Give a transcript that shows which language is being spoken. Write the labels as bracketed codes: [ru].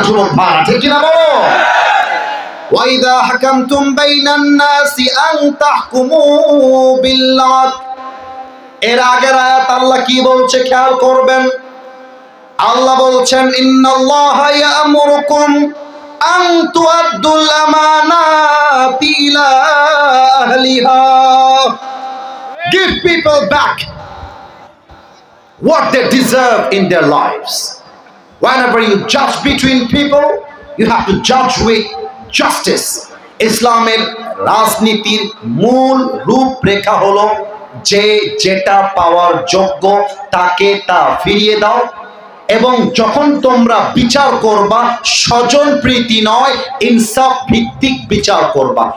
[bn] যুবক ভাই, ঠিক কিনা বলো? [ar] وَإِذَا حَكَمْتُمْ بَيْنَ النَّاسِ أَن تَحْكُمُوا بِالْعَدْلِ। [bn] এর আগের আয়াত আল্লাহ কি বলছে খেয়াল করবেন। আল্লাহ বলছেন [ar] ইন্নাল্লাহা ইয়া'মুরুকুম আন তুআদ্দুল আমানাতি ইলা আহলিহা। [en] Give people back what they deserve in their lives. Whenever you judge between people, you have to judge with justice. [bn] ইসলামের রাজনীতির মূল রূপরেখা হলো যে যেটা পাওয়ার যোগ্য তাকে তা ফিরিয়ে দাও, এবং যখন তোমরা বিচার করবা স্বজন প্রীতি নয় ইনসাফ ভিত্তিক বিচার করবা।